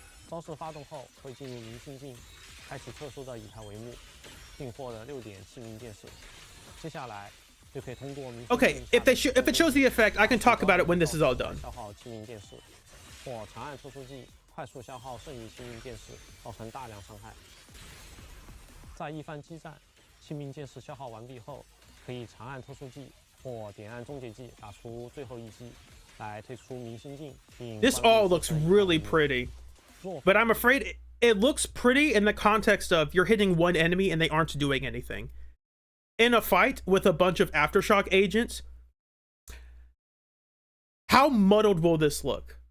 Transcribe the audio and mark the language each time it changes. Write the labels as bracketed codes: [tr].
[zh] 招式发动后会进入明星境，开启特殊的以太帷幕，并获得6点器皿建设。接下来就可以通过明星境 [en] Okay, if it shows the effect, I can talk about it when this is all done. [zh] 消耗器皿建设，或长按特殊技快速消耗剩余器皿建设，造成大量伤害。在一番激战，器皿建设消耗完毕后，可以长按特殊技或点按终结技打出最后一击，来退出明星境。 [en] This all looks really pretty, but I'm afraid it looks pretty in the context of you're hitting one enemy and they aren't doing anything. In a fight with a bunch of Aftershock agents, how muddled will this look?